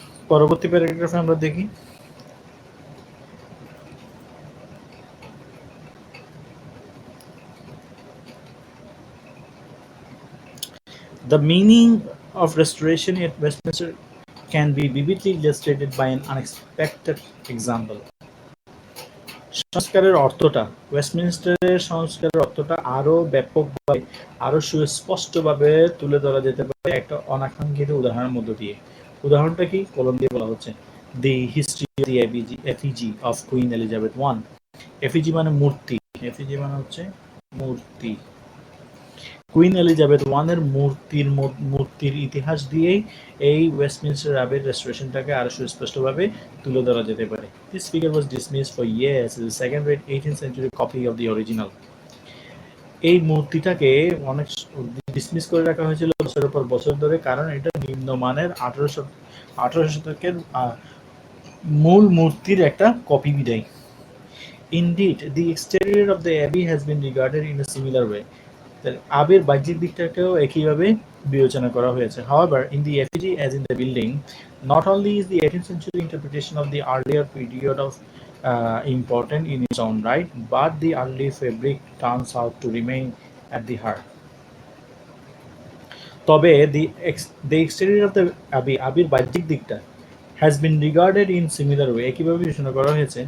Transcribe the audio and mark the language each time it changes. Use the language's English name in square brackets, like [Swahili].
[Bangla] পরবর্তী প্যারাগ্রাফে আমরা দেখি [English] the meaning of restoration at Westminster can be vividly illustrated by an unexpected example. [Bangla] সংস্কারের অর্থটা, ওয়েস্টমিনস্টারের সংস্কারের অর্থটা আরো ব্যাপকভাবে, আরো সুস্পষ্টভাবে তুলে ধরা যেতে পারে একটা অনাকাঙ্ক্ষিত উদাহরণের মধ্য দিয়ে। উদাহরণটা কি? কলম দিয়ে বলা হচ্ছে, [English] The history of the effigy of Queen Elizabeth one. [Bangla] এফিজি মানে মূর্তি, এফিজি মানে হচ্ছে মূর্তি। কুইন এলিজাবেথ ওয়ানের মূর্তির ইতিহাস দিয়েই এই ওয়েস্টমিনস্টার আবের রেস্টোরেশনটাকে আরো সুস্পষ্টভাবে তুলে ধরা যেতে পারে। [English] This figure was dismissed for years as a second rate 18th century copy of the original. [Bangla] এই মূর্তিটাকে অনেক ডিসমিস করে রাখা হয়েছিল বছরের পর বছর ধরে, কারণ এটা নিম্নমানের 18 শতকের মূল মূর্তির একটা কপি বিদায়। [English] Indeed, the exterior of the abbey has been regarded in a similar way. [Bangla] আবের বাহ্যিক দিকটাকেও একইভাবে বিবেচনা করা হয়েছে। [English] However, in the effigy as in the building, not only is the 18th century interpretation of the earlier period of important in its own right, but the early fabric turns out to remain at the heart. [Bangla] তবে [English] the exterior of the abbey, [Bangla] আবির বাহ্যিক দিকটা, [English] has been regarded in similar way, [Bangla] একইভাবে বিবেচনা করা হয়েছে।